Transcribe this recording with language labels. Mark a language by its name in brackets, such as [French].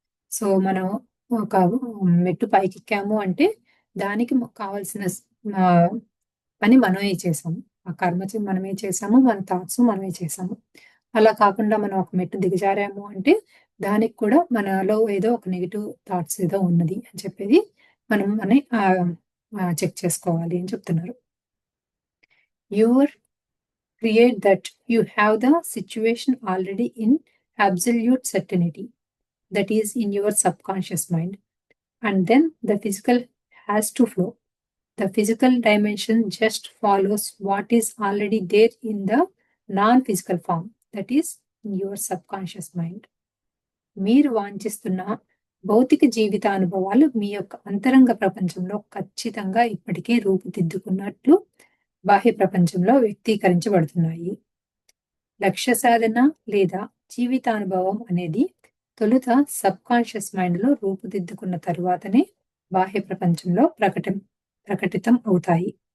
[Telugu] So, మనం ఒక మెట్టు పైకెక్కాము అంటే దానికి కావాల్సిన పని మనమే చేసాము. ఆ కర్మ మనమే చేసాము. మన థాట్స్ మనమే చేసాము. అలా కాకుండా మనం ఒక మెట్టు దిగజారాము అంటే దానికి కూడా మనలో ఏదో ఒక నెగెటివ్ థాట్స్ ఏదో ఉన్నది అని చెప్పేది మనం చెక్ చేసుకోవాలి అని చెప్తున్నారు. [English] Your create that you have the situation already in absolute certainty, that is in your subconscious mind, and then the physical has to flow. The physical dimension just follows what is already there in the non-physical form, that is in your subconscious mind. [Telugu] మీరు వాంఛిస్తున్న భౌతిక జీవితానుభవాలు మీ యొక్క అంతరంగ ప్రపంచంలో ఖచ్చితంగా ఇప్పటికే రూపుదిద్దుకున్నట్లు బాహ్య ప్రపంచంలో వ్యక్తీకరించబడుతున్నాయి. లక్ష్య సాధన లేదా జీవితానుభవం అనేది తొలుత సబ్కాన్షియస్ మైండ్లో రూపుదిద్దుకున్న తరువాతనే బాహ్య ప్రపంచంలో ప్రకటితం అవుతాయి.